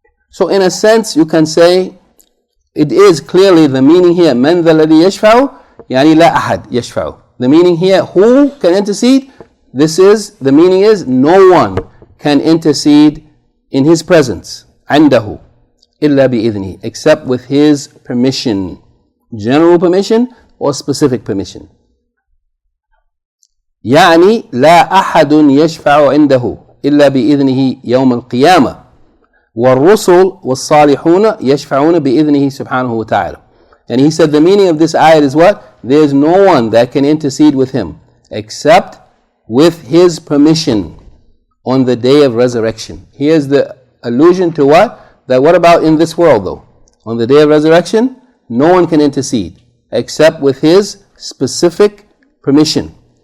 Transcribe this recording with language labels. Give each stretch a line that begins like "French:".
English: So in a sense you can say it is clearly the meaning here,
Arabic: مَنْ ذَا الَّذِي يَشْفَعُ لَا أَحَدْ يَشْفَعُ.
English: The meaning here, who can intercede? The meaning is no one can intercede in His presence. عِنْدَهُ
Arabic: إِلَّا بِإِذْنِهِ,
English: except with His permission. General permission or specific permission.
Arabic: يعني لا أحد يشفع عنده إلا بإذنه يوم القيامة والرسل والصالحون يشفعون بإذنه سبحانه وتعالى.
English: And he said the meaning of this ayat is what? There is no one that can intercede with him except with his permission on the day of resurrection. Here's the allusion to what? That what about in this world though? On the day of resurrection, no one can intercede except with his specific permission.